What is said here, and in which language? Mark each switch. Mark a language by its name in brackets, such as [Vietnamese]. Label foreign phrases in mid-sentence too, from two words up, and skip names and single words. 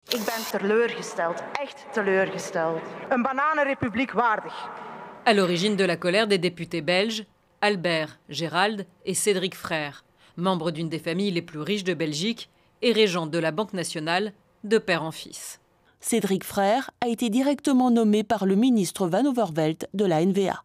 [Dutch] Ik ben teleurgesteld, echt teleurgesteld. Een bananenrepubliek waardig. [French] À l'origine de la colère des députés belges, Albert, Gérald et Cédric Frère, membres d'une des familles les plus riches de Belgique et régents de la Banque nationale, de père en fils. Cédric Frère a été directement nommé par le ministre Van Overvelt de la NVA.